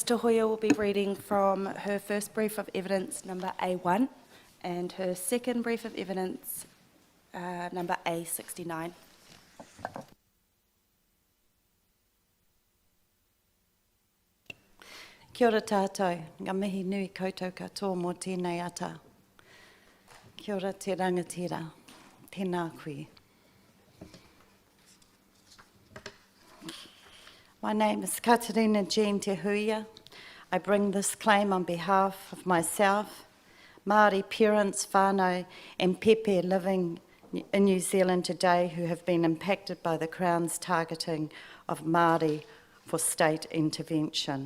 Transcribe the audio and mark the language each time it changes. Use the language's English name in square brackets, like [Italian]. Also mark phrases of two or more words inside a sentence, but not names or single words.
[English] TeHuia's will be reading from her first brief of evidence, number A1, and her second brief of evidence, number A69. [Māori] Kia ora tātou, ngā mihi nui koutou katoa mō tēnei ata. Kia ora te rangatira, tēnā koe. [English] My name is Katerina Jean TeHuia's. I bring this claim on behalf of myself, Maori parents, whānau and pepe living in New Zealand today who have been impacted by the Crown's targeting of Maori for state intervention.